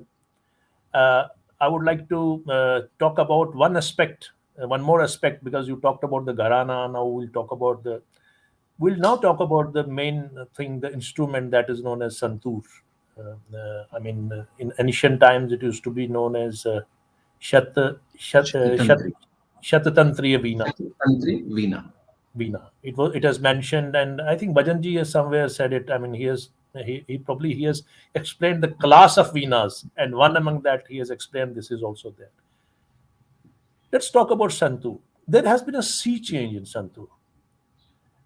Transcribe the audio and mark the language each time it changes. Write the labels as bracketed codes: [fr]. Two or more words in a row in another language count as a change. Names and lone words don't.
[en] Uh, I would like to talk about one aspect, one more aspect, because you talked about the gharana. Now we'll talk about the. We'll now talk about the main thing, the instrument that is known as santoor. I mean, in ancient times, it used to be known as shat, shat, shat, Tantri. shatatantriya veena. Tantri Veena. Veena. It has mentioned, and I think Bhajanji has somewhere said it. I mean, he probably he has explained the class of Veenas, and one among that he has explained this is also there. Let's talk about Santoor. There has been a sea change in Santoor.